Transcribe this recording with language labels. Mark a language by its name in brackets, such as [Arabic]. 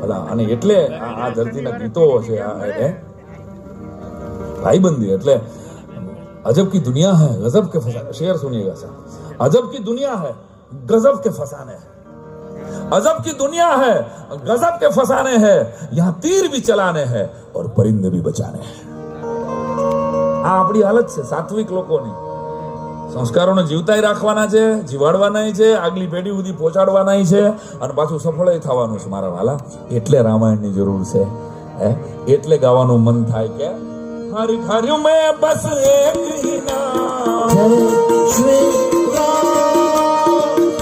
[Gujarati] અને એટલે આ ધરતીના ગીતો છે, भाईबंदी એટલે [Hindi] अजब की दुनिया है गजब के फसाने. शेर सुनिएगा सर. अजब की दुनिया है गजब के फसाने हैं. अजब की दुनिया है गजब के फसाने हैं. यहाँ तीर भी चलाने हैं और परिंदे भी बचाने हैं. [Gujarati] આ આપણી હાલત છે સાત્વિક લોકોની. સંસ્કારોને જીવતાય રાખવાના છે, જીવાડવાના છે, આગલી પેઢી સુધી પહોંચાડવાના છે, અને પાછું સફળ થવાનું છે મારા વાલા. એટલે રામાયણની જરૂર છે. એટલે ગાવાનું મન થાય કે [Hindi] हर घर में बस एक ही नाम, श्री राम.